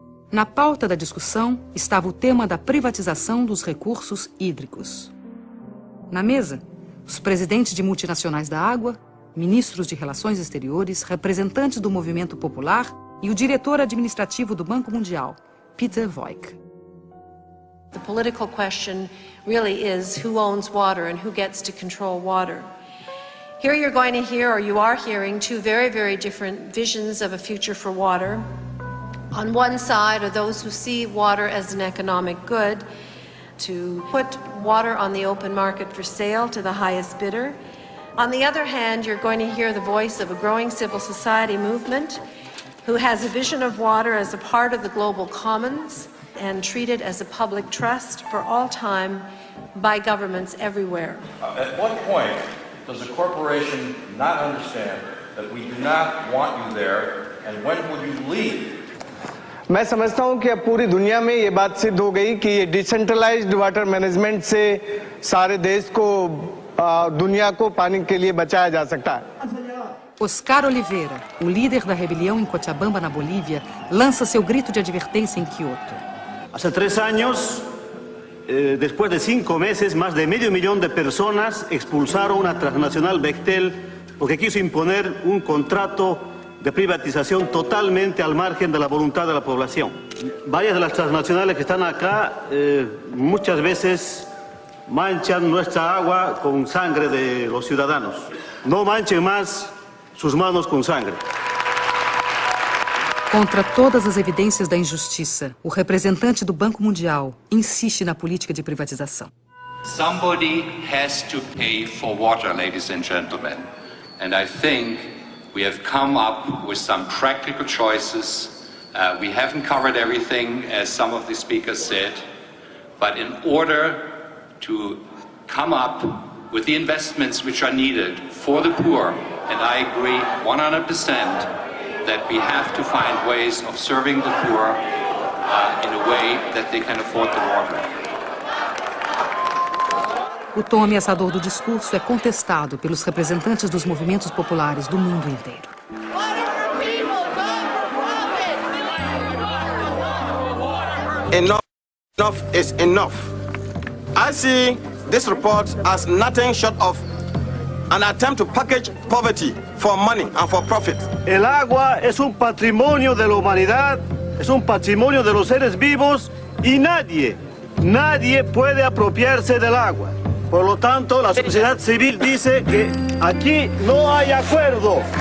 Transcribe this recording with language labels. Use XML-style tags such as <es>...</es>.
<pt>Na pauta da discussão estava o tema da privatização dos recursos hídricos. Na mesa, os presidentes de multinacionais da água, ministros de relações exteriores, representantes do movimento popular e o diretor administrativo do Banco Mundial, Peter Voigt.</pt> <en>The political question really is who owns water and who gets to control water. Here you're going to hear, or you are hearing, two very, very different visions of a future for water. On one side are those who see water as an economic good, to put water on the open market for sale to the highest bidder. On the other hand, you're going to hear the voice of a growing civil society movement who has a vision of water as a part of the global commons and treated as a public trust for all time by governments everywhere. At what point does a corporation not understand that we do not want you there, and when would you leave?</en> <hi>मैं समझता हूं कि अब पूरी दुनिया में ये बात सिद्ध हो गई कि ये डिसेंट्रलाइज्ड वाटर मैनेजमेंट से सारे देश को दुनिया को पानी के लिए बचाया जा सकता है.</hi> <pt>Oscar Oliveira, o líder da rebelião em Cochabamba, na Bolívia, lança seu grito de advertência em Kyoto.</pt> <es>Hace 3 años, después de 5 meses, más de medio millón de personas expulsaron una transnacional Bechtel porque quiso imponer un contrato de privatización totalmente al margen de la voluntad de la población. Varias de las transnacionales que están acá muchas veces manchan nuestra agua con sangre de los ciudadanos. No manchen más sus manos com sangre.</es> <pt>Contra todas as evidências da injustiça, o representante do Banco Mundial insiste na política de privatização.</pt> <en>Somebody has to pay for water, ladies and gentlemen. And I think we have come up with some practical choices. We haven't covered everything, as some of the speakers said. But in order to come up with the investments which are needed for the poor, and I agree 100% that we have to find ways of serving the poor in a way that they can afford the water.</en> <pt>O tom ameaçador do discurso é contestado pelos representantes dos movimentos populares do mundo inteiro.</pt> <en>Enough is enough. I see this report as nothing short of an attempt to package poverty for money and for profit.</en> <es>El agua es un patrimonio de la humanidad, es un patrimonio de los seres vivos y nadie puede apropiarse del agua. Por lo tanto, la sociedad civil dice que aquí no hay acuerdo.</es>